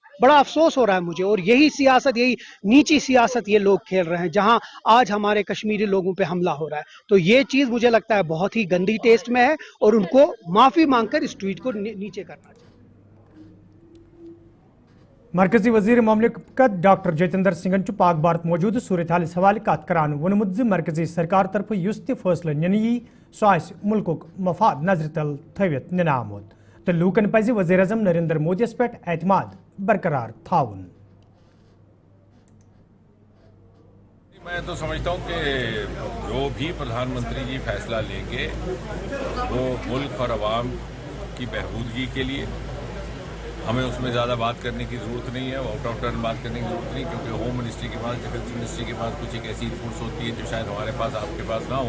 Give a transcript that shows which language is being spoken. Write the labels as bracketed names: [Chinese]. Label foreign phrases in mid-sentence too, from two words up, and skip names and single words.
[Hindi] बड़ा अफसोस हो रहा है मुझे। और यही सियासत, यही नीची सियासत ये लोग खेल रहे हैं, जहां आज हमारे कश्मीरी लोगों पे हमला हो रहा है। तो ये चीज मुझे लगता है बहुत ही गंदी टेस्ट में है और उनको माफी मांगकर इस ट्वीट को नीचे करना चाहिए। [Kashmiri] मरकजी वजीर ममलिकत डॉक्टर जतिंदर सिंह पाक भारत मौजूद सूरत हाल हवाले कत करान वोनमुत मरकजी सरकार तरफ युस तह फैसले निन यी सह मुल्क मफाद नजर तल थवित निन आमुत तो लूकन पज वजीर अजम नरेंद्र मोदियस पे एतमाद बरकरार थाउन। [Hindi] मैं तो समझता हूँ कि जो भी प्रधानमंत्री जी फैसला लेंगे वो मुल्क और अवाम की बहबूदगी के लिए, हमें उसमें ज़्यादा बात करने की ज़रूरत नहीं है, [English] out of turn [Hindi] बात करने की ज़रूरत नहीं, क्योंकि [English] home ministry [Hindi] के पास, [English] defence ministry [Hindi] के पास कुछ एक ऐसी इनपुट्स होती है जो शायद हमारे पास, आपके पास ना हो।